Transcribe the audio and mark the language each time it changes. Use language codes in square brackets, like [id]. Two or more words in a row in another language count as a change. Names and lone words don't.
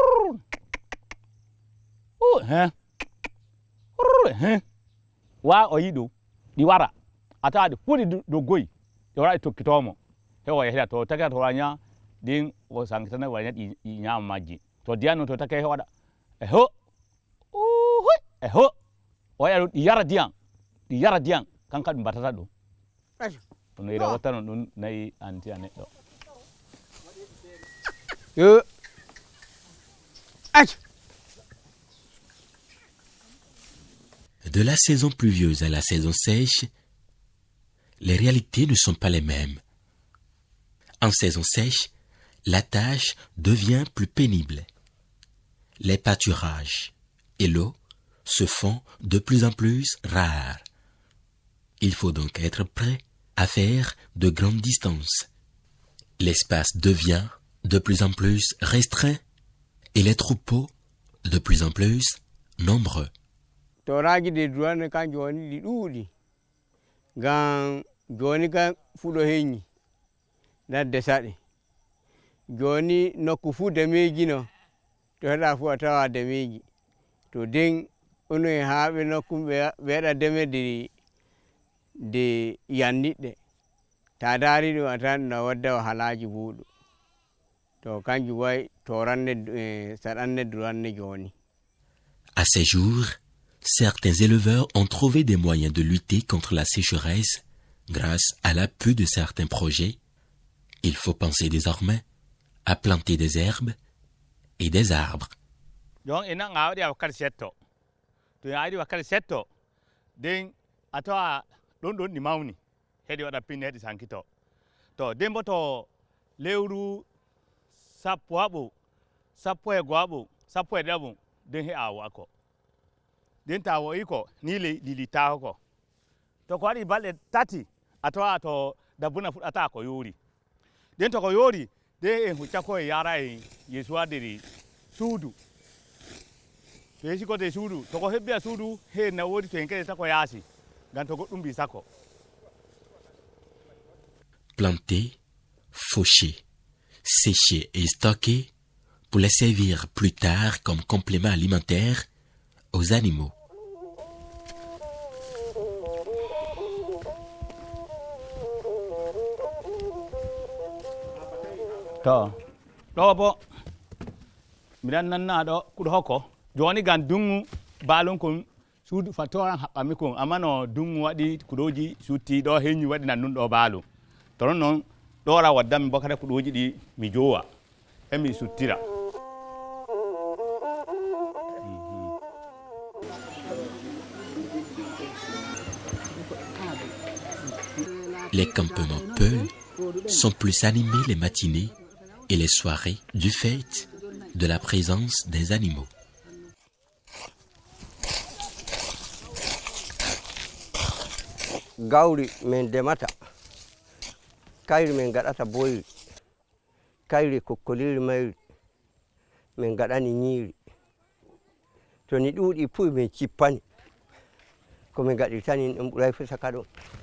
[ff] wa o yiɗo ɗi wara a tawa ɗi fuu ɗi doggoyi ɗi wara ɗi tokkitomo he o yahira to takata to wala ɗin o sankitana wala ɗi ñama majji to diyanno to take he waɗa o yaɗo ɗi yara diyan kanka ɗum mbatata ɗum no ira wattano ɗum nayi anti a neɗɗo. [fr] De la saison pluvieuse à la saison sèche, les réalités ne sont pas les mêmes. En saison sèche, la tâche devient plus pénible. Les pâturages et l'eau se font de plus en plus rares. Il faut donc être prêt à faire de grandes distances. L'espace devient de plus en plus restreint et les troupeaux de plus en plus nombreux. [ff] Toraji de duwane kan joni ɗi ɗuuɗi ngam joni kan fuɗo heññi ladde saɗe joni nokku fuu demeji no to heɗa fuu a tawa demeji to den ono e haaɓe nokku ɓe waɗa deme de yanniɗɗe ta daari ɗum a tan no wadda wahalaji buuɗu to kanjum wayi toranne saɗanne duranne joni. [fr] À ces jours, certains éleveurs ont trouvé des moyens de lutter contre la sécheresse grâce à l'appui de certains projets. Il faut penser désormais à planter des herbes et des arbres. Donc, il y a [ff] wakal setto. To yaadi wakal setto, den atawa don ni mawni. Hedi wada pinne hedi sankito. To den boto lewru sappo abo, sappo e goabo, sappo e dabo, den he awo ako. Den tawo iko ni lili tawo ko to ko waɗi balɗe tati a tawa to dabbuna fuɗɗata ko yoori den to ko yoori de en hucca ko e yara e yeeso waddiri suudu to yeesi ko de suudu to ko hebbi a suudu he na woodi to en keɗeta ko yaasi ngam to goɗɗum mbi sakko. [fr] Planter, faucher, sécher et stocker pour les servir plus tard comme complément alimentaire aux animaux. [ff] To ɗo bo miɗan nanna ɗo kuɗo hokko joni gan dungu balon kon suudu fatoran haɓɓami kon amma no dungu waɗi kuɗoji sutti ɗo heñi waɗi nannun ɗo baalu to non ɗora waddami bo kada kuɗoji ɗi mi jowa hemi suttira. [fr] Les campements Peul sont plus animés les matinées et les soirées du fait de la présence des animaux. [ff] gawri min demata, kayri min gaɗata boyri, kayri kokkoliri mayri min gaɗani ñiiri, to ni ɗuuɗi fu min cippani ko min gaɗirtani ɗum ɓuray fu saka ɗon.